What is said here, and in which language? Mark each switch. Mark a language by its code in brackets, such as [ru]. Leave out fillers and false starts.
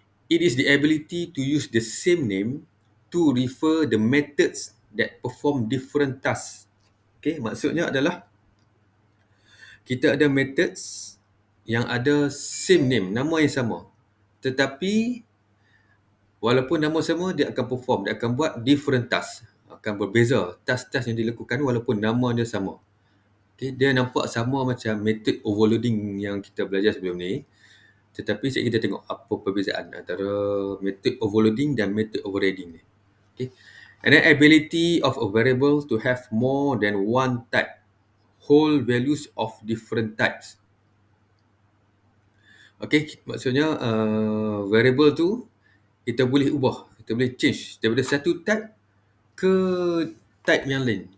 [en] It is the ability to use the same name to refer the methods that perform different tasks. [ms] Okay, maksudnya adalah kita ada methods yang ada [en] same name, [ms] nama yang sama. Tetapi walaupun nama sama, dia akan perform, dia akan buat [en] different task. [ms] Akan berbeza task-task yang dilakukan walaupun nama dia sama. Okay, dia nampak sama macam method overloading yang kita belajar sebelum ni. Tetapi sekejap kita tengok apa perbezaan antara method overloading dan method overriding ni. Okay. [en] And then ability of a variable to have more than one type, whole values of different types. [ms] Okay, maksudnya variable tu kita boleh ubah, kita boleh change daripada satu type ke type yang lain.